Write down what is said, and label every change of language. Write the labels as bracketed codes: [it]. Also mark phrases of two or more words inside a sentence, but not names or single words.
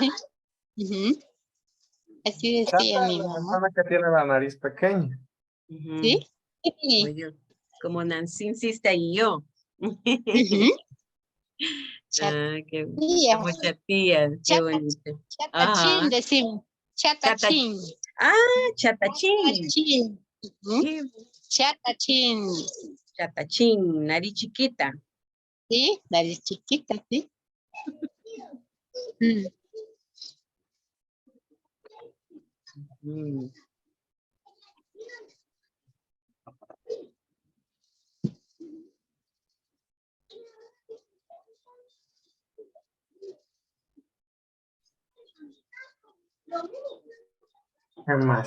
[es] Ujú. Así Chata decía es mi la mamá. persona que tiene la nariz pequeña. Ujú. ¿Sí? Sí. Oye, como Nancy insiste y yo. Ujú. Ah, qué, Chatilla. como chatías, qué Chata, bonito. chatachín Ajá, decimos. chata. Chatachín. Ah, chatachín. Chatachín. Ujú. Qué Chatachín. chatachín, nariz chiquita. ¿Sí? Nariz chiquita, ¿sí? Mm. Mm. ¿Qué más?